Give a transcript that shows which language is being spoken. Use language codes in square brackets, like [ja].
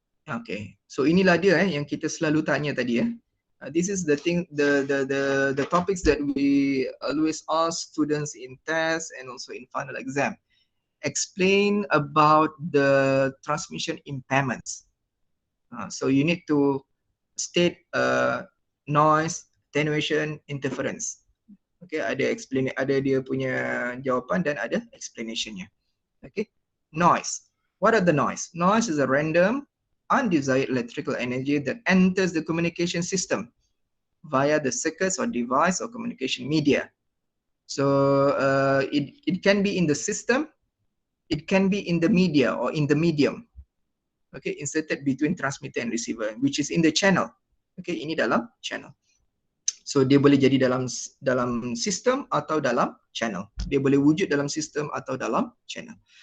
[en] Okay, so [ms] inilah dia yang kita selalu tanya tadi. [en] This is the thing, the topics that we always ask students in test and also in final exam. Explain about the transmission impairments. So you need to state noise, attenuation, interference. [ms] Okay, ada dia punya jawapan dan ada explanation-nya. [en] Okay, noise. What are the noise? Noise is a random, undesired electrical energy that enters the communication system via the circuits or device or communication media. So it can be in the system, it can be in the media or in the medium. Okay, inserted between transmitter and receiver, which is in the channel. [ms] Okay, ini dalam channel. So dia boleh jadi dalam sistem atau dalam channel. Dia boleh wujud dalam sistem atau dalam channel.